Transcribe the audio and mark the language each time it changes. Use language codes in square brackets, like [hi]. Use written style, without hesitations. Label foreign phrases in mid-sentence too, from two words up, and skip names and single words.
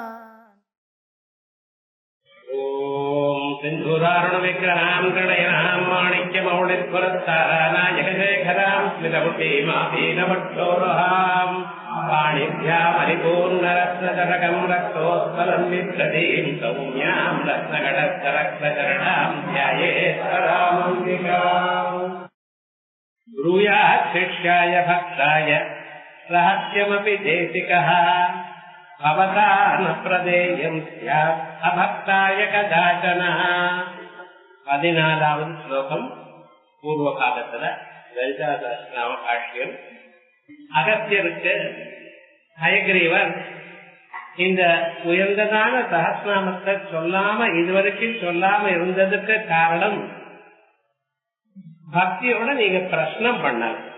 [sa] सिन्धुरारुणविग्रहां गणयनां माणिक्यमौलिस्फुरत्तारानायकशेखरां स्मितमुखीमापीनवक्षोरुहां पाणिभ्यामरिपूर्णरत्नचरकं रक्तोत्पलं बिभ्रतीं सौम्यां रत्नगडस्थरक्तचरणां ध्यायेश्वरामम्बिकाम्। ब्रूयात् शिष्याय भक्ताय रहस्यमपि देशिकः भवता न प्रदेयं स्यात् अभक्ताय कदाचन। [ta] 14வது ஸ்லோகம் பூர்வ காலத்துல லலிதா சஹஸ்ரநாம பாஷ்யம். அகத்தியருக்கு ஹயக்ரீவர் இந்த உயர்ந்ததான சஹஸ்ரநாமத்தை சொல்லாம இதுவரைக்கும் சொல்லாம இருந்ததுக்கு காரணம் பக்தியோட நீங்க பிரஷ்னம் பண்ணாங்க.